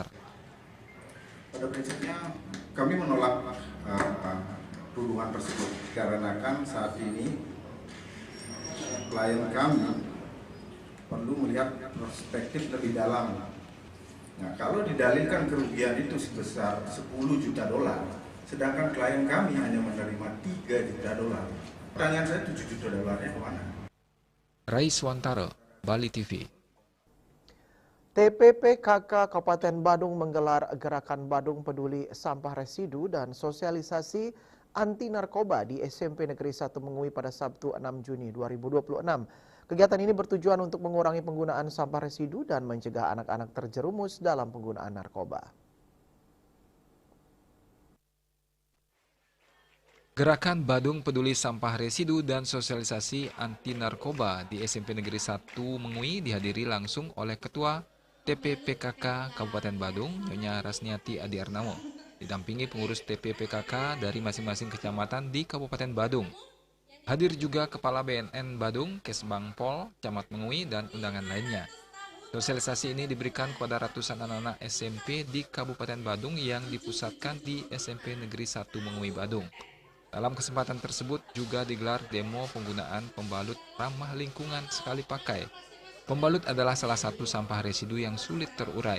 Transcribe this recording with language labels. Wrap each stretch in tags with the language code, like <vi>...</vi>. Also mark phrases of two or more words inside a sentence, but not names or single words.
<id>Pada prinsipnya kami menolak tuduhan tersebut karena kan saat ini klien kami perlu melihat perspektif lebih dalam. Nah, kalau didalilkan kerugian itu sebesar 10 juta dolar, sedangkan klien kami hanya menerima 3 juta dolar. Pertanyaan saya 7 juta dolarnya kemana? Rai Swantara, Bali TV. TPPKK Kabupaten Badung menggelar gerakan Badung Peduli Sampah Residu dan sosialisasi anti narkoba di SMP Negeri 1 Mengui pada Sabtu 6 Juni 2026. Kegiatan ini bertujuan untuk mengurangi penggunaan sampah residu dan mencegah anak-anak terjerumus dalam penggunaan narkoba. Gerakan Badung Peduli Sampah Residu dan sosialisasi anti narkoba di SMP Negeri 1 Mengui dihadiri langsung oleh Ketua TPPKK Kabupaten Badung, Nyonya Rasniati Adi Arnawo, didampingi pengurus TPPKK dari masing-masing kecamatan di Kabupaten Badung. Hadir juga Kepala BNN Badung, Kesbang Pol, Camat Mengui, dan undangan lainnya. Sosialisasi ini diberikan kepada ratusan anak-anak SMP di Kabupaten Badung yang dipusatkan di SMP Negeri 1 Mengui Badung. Dalam kesempatan tersebut juga digelar demo penggunaan pembalut ramah lingkungan sekali pakai. Pembalut adalah salah satu sampah residu yang sulit terurai.</id>